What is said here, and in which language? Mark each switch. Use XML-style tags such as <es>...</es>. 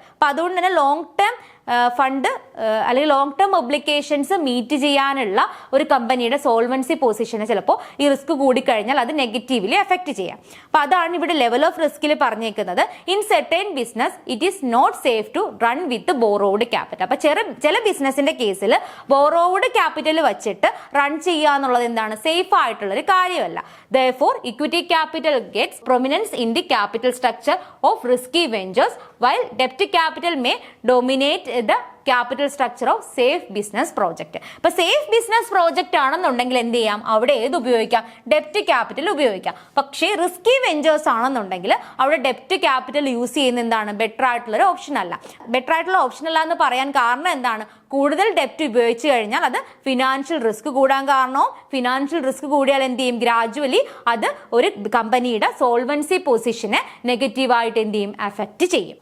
<ml>അപ്പൊ അതുകൊണ്ട് തന്നെ ലോങ് ടേം ഫണ്ട് അല്ലെങ്കിൽ ലോങ് ടേം ഒബ്ലിക്കേഷൻസ് മീറ്റ് ചെയ്യാനുള്ള ഒരു കമ്പനിയുടെ സോൾവൻസി പൊസിഷനെ ചിലപ്പോൾ ഈ റിസ്ക് കൂടിക്കഴിഞ്ഞാൽ അത് നെഗറ്റീവ്ലി എഫക്ട് ചെയ്യാം. അപ്പൊ അതാണ് ഇവിടെ ലെവൽ ഓഫ് റിസ്കിൽ പറഞ്ഞേക്കുന്നത്.</ml> <en>In certain business it is not safe to run with borrowed capital.</en> <ml>അപ്പൊ ചില ബിസിനസിന്റെ കേസിൽ ബോറോഡ് ക്യാപിറ്റൽ വെച്ചിട്ട് റൺ ചെയ്യുക എന്നുള്ളത് എന്താണ്, സേഫ് ആയിട്ടുള്ള ഒരു കാര്യമല്ല.</ml> <en>Therefore, equity capital gets prominence in the capital structure of risky ventures, while debt capital may dominate the capital structure of safe business project.</en> <ml>ഇപ്പൊ സേഫ് ബിസിനസ് പ്രോജക്റ്റ് ആണെന്നുണ്ടെങ്കിൽ എന്ത് ചെയ്യാം, അവിടെ ഏത് ഉപയോഗിക്കാം, ഡെപ്റ്റ് ക്യാപിറ്റൽ ഉപയോഗിക്കാം. പക്ഷേ റിസ്കി വെഞ്ചേഴ്സ് ആണെന്നുണ്ടെങ്കിൽ അവിടെ ഡെപ്റ്റ് ക്യാപിറ്റൽ യൂസ് ചെയ്യുന്ന എന്താണ്, ബെറ്റർ ആയിട്ടുള്ള ഒരു ഓപ്ഷൻ അല്ല. ബെറ്റർ ആയിട്ടുള്ള ഓപ്ഷൻ അല്ല എന്ന് പറയാൻ കാരണം എന്താണ്, കൂടുതൽ ഡെപ്റ്റ് ഉപയോഗിച്ച് കഴിഞ്ഞാൽ അത് ഫിനാൻഷ്യൽ റിസ്ക് കൂടാൻ കാരണവും ഫിനാൻഷ്യൽ റിസ്ക് കൂടിയാൽ എന്ത് ചെയ്യും, ഗ്രാജുവലി അത് ഒരു കമ്പനിയുടെ സോൾവൻസി പൊസിഷനെ നെഗറ്റീവായിട്ട് എന്ത് ചെയ്യും, അഫക്റ്റ് ചെയ്യും.</ml>